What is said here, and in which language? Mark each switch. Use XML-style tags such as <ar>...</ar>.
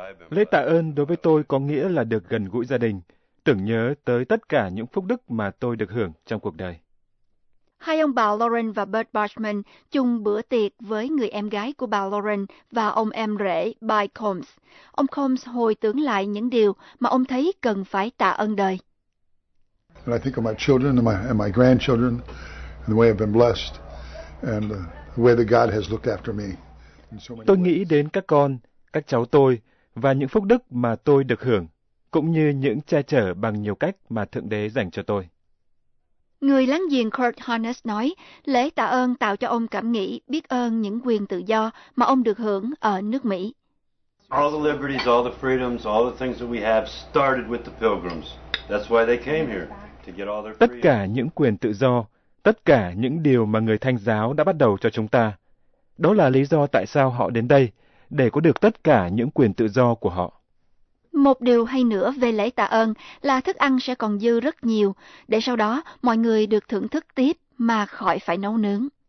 <vi>Lễ tạ ơn đối với tôi có nghĩa là được gần gũi gia đình, tưởng nhớ tới tất cả những phúc đức mà tôi được hưởng trong cuộc đời. Hai ông bà Lauren và Bert Bachman chung bữa tiệc với người em gái của bà Lauren và ông em rể, By Combs. Ông Combs hồi tưởng lại những điều mà ông thấy cần phải tạ ơn đời.</vi> <en>And I think of my children and my grandchildren, and the way I've been blessed, and the way that God has looked after me.</en> <vi>Tôi nghĩ đến các con, các cháu tôi và những phúc đức mà tôi được hưởng, cũng như những che chở bằng nhiều cách mà Thượng Đế dành cho tôi. Người láng giềng Kurt Harness nói, lễ tạ ơn tạo cho ông cảm nghĩ biết ơn những quyền tự do mà ông được hưởng ở nước Mỹ.</vi> <en>All the liberties, all the freedoms, all the things that we have started with the pilgrims. That's why they came here, to get all their</en> <vi>Tất cả những quyền tự do, tất cả những điều mà người Thanh giáo đã bắt đầu cho chúng ta. Đó là lý do tại sao họ đến đây, để có được tất cả những quyền tự do của họ. Một điều hay nữa về lễ tạ ơn là thức ăn sẽ còn dư rất nhiều, để sau đó mọi người được thưởng thức tiếp mà khỏi phải nấu nướng.</vi>